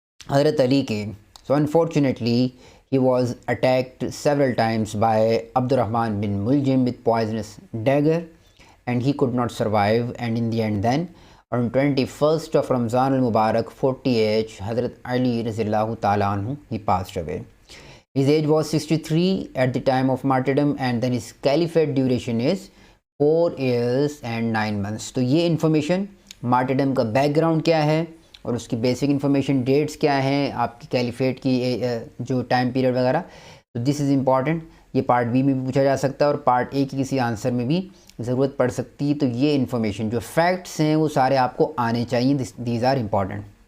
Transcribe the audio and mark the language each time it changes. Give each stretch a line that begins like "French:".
English: حضرت علی کی، so unfortunately he was attacked several times by Abdurrahman bin Muljim with poisonous dagger and he could not survive, and in the end then on 21st of Ramzan al-Mubarak 40 Hazrat Ali Razillahu Ta'ala anhu he passed away. His age was 63 at the time of martyrdom and then his caliphate duration is 4 years and 9 months.
Urdu: تو یہ information martyrdom کا back ground کیا ہے اور اس کی basic information dates کیا ہیں، آپ کی کیلیفیٹ کی جو ٹائم پیریڈ وغیرہ، تو
English: This is important.
Urdu: یہ پارٹ بی میں بھی پوچھا جا سکتا ہے اور پارٹ اے کی کسی آنسر میں بھی ضرورت پڑ سکتی ہے۔ تو یہ انفارمیشن جو فیکٹس ہیں وہ سارے آپ کو آنے چاہیے،
English: These are important.